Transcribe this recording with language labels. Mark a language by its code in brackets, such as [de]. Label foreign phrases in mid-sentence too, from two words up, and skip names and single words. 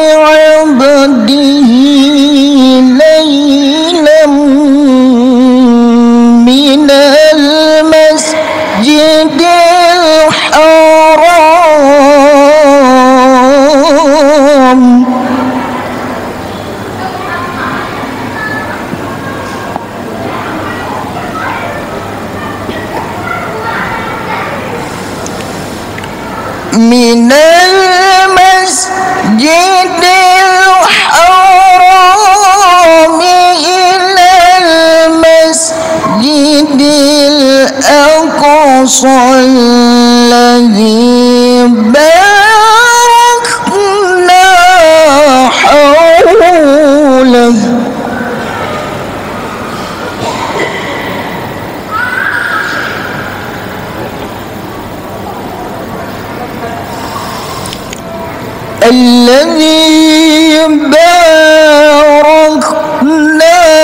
[ar] بعبده ليلا من المسجد الحرام من المسجد الحرام إلى المسجد الأقصى الذي باركنا حوله الذي باركنا